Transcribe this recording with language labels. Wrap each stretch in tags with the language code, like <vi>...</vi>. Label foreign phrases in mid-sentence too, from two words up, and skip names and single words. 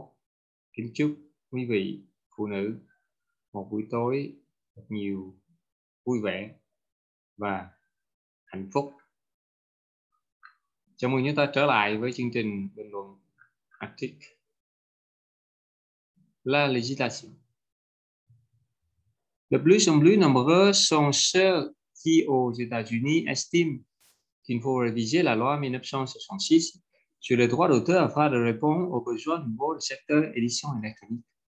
<vi>Kính chúc quý vị phụ nữ một buổi tối thật nhiều vui vẻ và hạnh phúc. Chào mừng chúng ta trở lại với chương trình bình luận Arctic.</vi> <fr>La législation. De plus en plus nombreux sont ceux qui, aux États-Unis, estiment qu'il faut réviser la loi 1966 sur les droits d'auteur afin de répondre aux besoins nouveaux du secteur édition électronique.</fr>